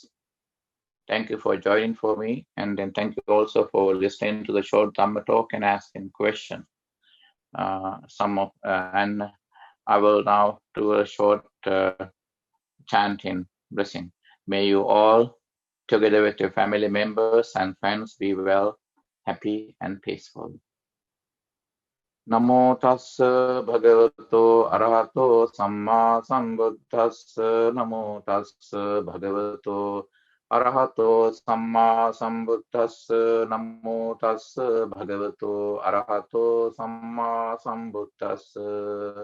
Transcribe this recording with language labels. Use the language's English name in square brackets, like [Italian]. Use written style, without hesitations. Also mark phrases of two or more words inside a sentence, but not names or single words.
[English] Thank you for joining for me, and then thank you also for listening to the short Dhamma talk and asking questions. And I will now do a short chanting blessing. May you all, together with your family members and friends, be well, happy, and peaceful. [Pali] Namo tassa bhagavato arahato samma sambuddhassa. Namo tassa bhagavato arahato samma sambuddhassa. Namo tassa bhagavato arahato samma sambuddhassa.